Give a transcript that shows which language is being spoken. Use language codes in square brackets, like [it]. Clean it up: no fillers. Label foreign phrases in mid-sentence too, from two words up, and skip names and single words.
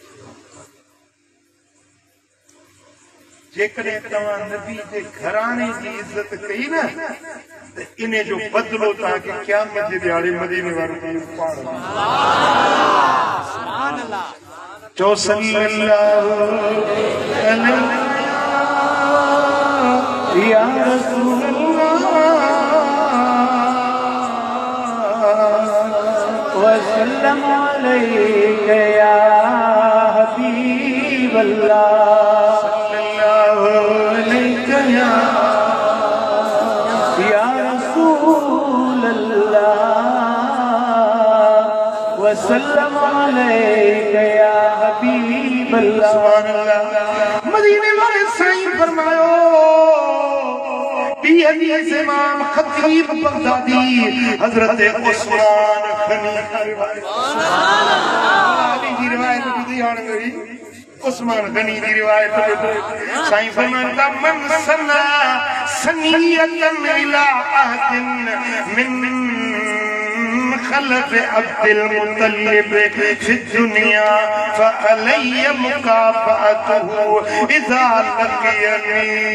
[sd] जेकॾहिं तव्हां नबी जे घराणे जी इज़त कई न त इन जो बदलो तव्हांखे क़यामत जे ॾियारे मदीने वारो पाण। [ar] سبحان الله. चो صلى الله عليه يا رسول وسلم عليك يا حبيب الله، صلى الله عليك يا رسول الله وسلم عليك يا حبيب الله. سبحان الله. [sd] मदीने वाले साईं फरमायो बी हदीस इमाम खतीब बगदादी हजरत उस्मान गनी की रिवायत ॿुधी हाणे वरी उस्मान गनी की रिवायत साईं फरमाता [ar] من صنع صنيعة إلى أحد من خلف عبد المطلب في الدنيا فعلي مكافأته إذا لقيني.